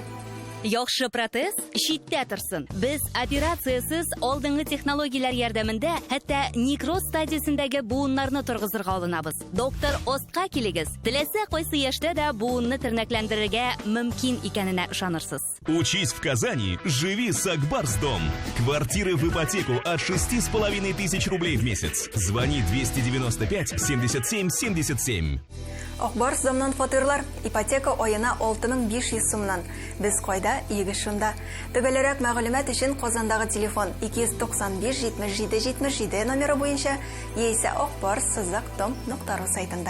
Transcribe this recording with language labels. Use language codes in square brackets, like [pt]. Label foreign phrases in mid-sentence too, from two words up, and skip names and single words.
[tt] Яхшы протез читтә торсын. Без операциясыз алдынгы технологияләр ярдәмендә хәтта некроз стадиясендәге буыннарны торгызырга алынабыз. Доктор Озка килегез. Теләсә кайсы яшьтә дә буынны тернәкләндерергә мөмкин икәненә ышанырсыз. [ru] Учись в Казани, живи с Акбарсдом. Квартиры в ипотеку от 6,5 тысяч рублей в месяц. Звони 295 77 77. [tt] Акбарсдомнан фатирлар, ипотека аена 6500 сумнан. Без кайда, егеш шунда. Төгәлрәк мәгълүмат өчен Казандагы телефон 295 77 77 номеры буенча яисә akbars.com.ru сайтында.